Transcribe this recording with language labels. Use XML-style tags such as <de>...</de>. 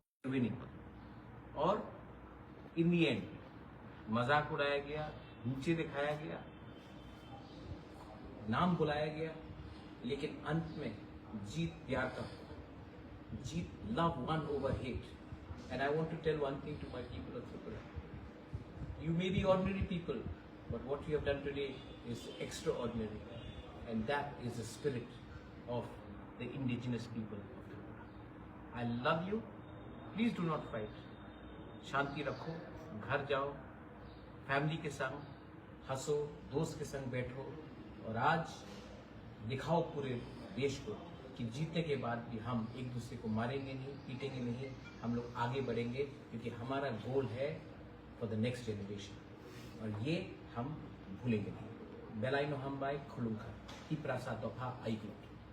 <hi>Winning, और</hi> <en>in the end</en> <hi>मजाक उड़ाया गया, नीचे दिखाया गया, नाम बुलाया गया, लेकिन अंत में जीत प्यार का, जीत</hi> <en>love won over hate. And I want to tell one thing to my people of Tripura. You may be ordinary people, but what you have done today is extraordinary. And that is the spirit of the indigenous people of Tripura. I love you. Please do not fight.</en> <hi>शांति रखो, घर जाओ, family के संग हंसो, दोस्त के संग बैठो, और आज दिखाओ पूरे देश को कि जीतने के बाद भी हम एक दूसरे को मारेंगे नहीं, पीटेंगे नहीं, हम लोग आगे बढ़ेंगे, क्योंकि हमारा गोल है</hi> <en>for the next generation,</en> <hi>और ये हम भूलेंगे नहीं।</hi> <trp>बेलाइनो हम बाय खुलुंखा तिपरासा दोफा आइग्लोट।</trp>